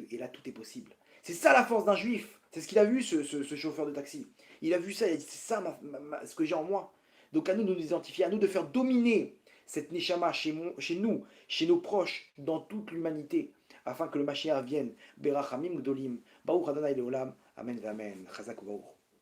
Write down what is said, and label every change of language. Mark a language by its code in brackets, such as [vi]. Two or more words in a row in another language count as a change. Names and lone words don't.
[fr] Et là, tout est possible. C'est ça la force d'un juif. C'est ce qu'il a vu, ce chauffeur de taxi. Il a vu ça, il a dit, c'est ça ce que j'ai en moi. Donc à nous de nous identifier, à nous de [he] faire dominer cette neshama [fr] chez nous, chez nos proches, dans toute l'humanité, afin que le Mashiach vienne. [he] ברחמים גדולים, ברוך ה' לעולם, אמן, אמן, חזק וברוך.